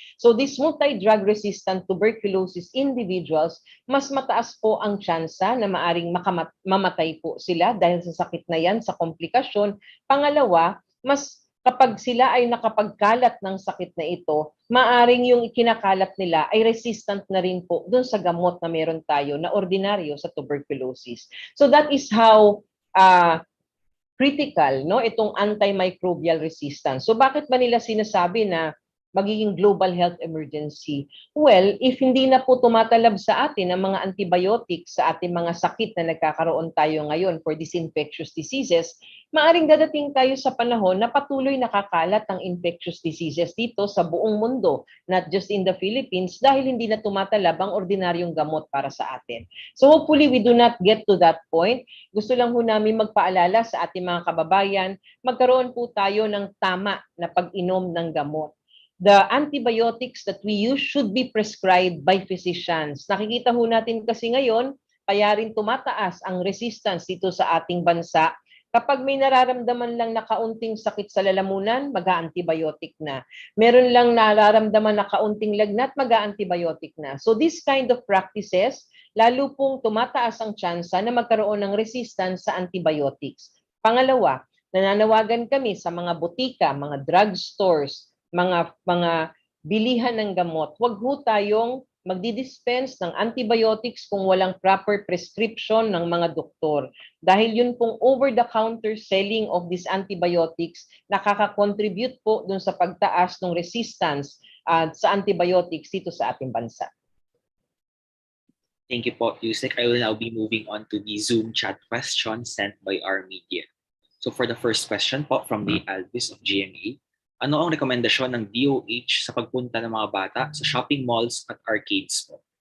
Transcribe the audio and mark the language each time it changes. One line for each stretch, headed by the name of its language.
English: So these multi-drug resistant tuberculosis individuals,
Filipino: mas mataas po ang tsansa na maaring mamatay po sila dahil sa sakit na yan, sa komplikasyon. Pangalawa, mas kapag sila ay nakapagkalat ng sakit na ito, maaring yung ikinakalat nila ay resistant na rin po dun sa gamot na meron tayo na ordinaryo sa tuberculosis.
English: So that is how critical,
Filipino: no, itong
English: antimicrobial resistance.
Filipino: So bakit ba nila sinasabi na magiging global health emergency? Well, if hindi na po tumatalab sa atin ang mga antibiotics sa ating mga sakit na nagkakaroon tayo ngayon
English: for these infectious diseases,
Filipino: maaring dadating tayo sa panahon na patuloy nakakalat ang infectious diseases dito sa buong mundo,
English: not just in the Philippines,
Filipino: dahil hindi na tumatalab ang ordinaryong gamot para sa atin.
English: So hopefully we do not get to that point.
Filipino: Gusto lang po namin magpaalala sa ating mga kababayan, magkaroon po tayo ng tama na pag-inom ng gamot.
English: The antibiotics that we use should be prescribed by physicians.
Filipino: Nakikita ho natin kasi ngayon, kaya rin tumataas ang resistance dito sa ating bansa. Kapag may nararamdaman lang na kaunting sakit sa lalamunan, mag-antibiotic na. Meron lang nararamdaman na kaunting lagnat, mag-antibiotic na.
English: So this kind of practices,
Filipino: lalo pong tumataas ang tsansa na magkaroon ng resistance sa antibiotics. Pangalawa, nananawagan kami sa mga butika, mga drugstores, mga bilihan ng gamot, huwag ho tayong magdi-dispense ng antibiotics kung walang proper prescription ng mga doktor. Dahil yun pong
English: over-the-counter selling of these antibiotics,
Filipino: nakaka-contribute po dun sa pagtaas ng resistance sa antibiotics dito sa ating bansa.
English: Thank you po, Yusek. I will now be moving on to the Zoom chat question sent by our media. So for the first question
Filipino: po from the Alvis of GMA, ano ang rekomendasyon ng DOH sa pagpunta ng mga bata sa shopping malls at arcades po?